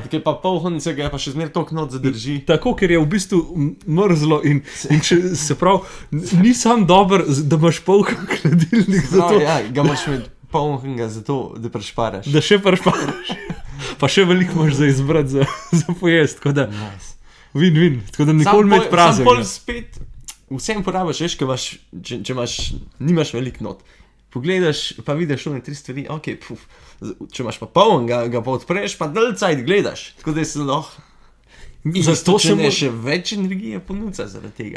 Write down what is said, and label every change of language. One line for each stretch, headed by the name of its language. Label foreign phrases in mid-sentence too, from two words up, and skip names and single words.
Slovenian: Ker pa poln se ga pa še zmer toliko not zadrži. Tako, ker je v bistvu mrzlo in če, se pravi, ni sam dober, da imaš poln hladilnik. Zato... Ja, ga imaš med polnega zato, da prešparaš. Da še prešparaš. Pa še veliko imaš za izbrati za pojest, tako da...
English: Nice. Win-win,
Slovenian: tako da nikoli med prazen. Sam pol spet vsem porabiš, veš, če nimaš veliko not. Pogledaš, pa vidiš one 3 stvari, ok, če imaš pa poln, ga pa odpreš, pa dalj cajt gledaš. Tako da se lahko... Zato če ne še več energije ponuca zaradi tega.